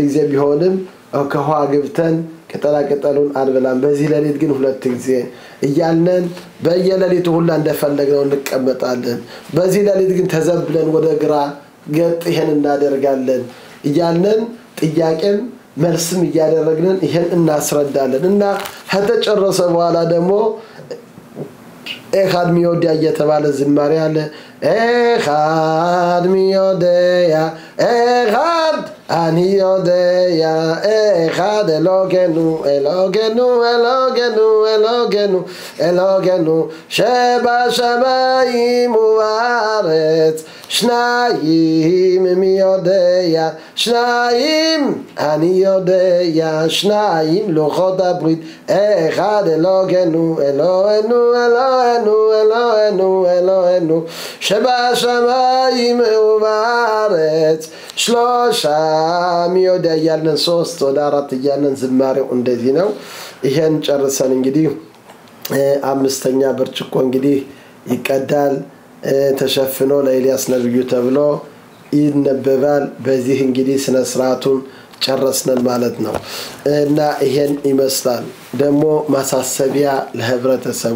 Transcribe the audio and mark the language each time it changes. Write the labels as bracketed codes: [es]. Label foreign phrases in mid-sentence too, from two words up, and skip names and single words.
[am] ጊዜ ቢሆንም ከውሃ ገብተን ቅጠላ ቅጠሉን አንበላም በዚህ ሌሊት ግን ሁለት ጊዜ እያልን በየሌሊቱ ሁላ እንደፈለግነው እንቀመጣለን በዚህ ሌሊት ግን ተዘብለን ወደ ግራ ገጥ ይሄን እናደርጋለን እያልን ጥያቄም መልስም እያደረግን ይሄን እናስረዳለን እና ከተጨረሰ በኋላ ደግሞ [he] אחד מי יודע [am] የተባለ ዝማሬ አለ [he] אחד מי יודע אחד אני יודע אחד אלוהינו שבשמיים ובארץ שניים מי יודע שניים אני יודע שניים לוחות הברית אחד אלוהינו שבשמיים ובארץ שלושה מי יודע [am] ያለን 3 ወደ 4 ያለን ዝማሬው እንደዚህ ነው ይሄን ጨርሰን እንግዲህ አምስተኛ ብርጭቆ እንግዲህ ይቀዳል ተሸፍኖ ለኤልያስ ነብዩ ተብሎ ይነበባል በዚህ እንግዲህ ስነ ስርዓቱን ጨረስነን ማለት ነው እና ይሄን ይመስላል ደግሞ ማሳሰቢያ ለህብረተሰቡ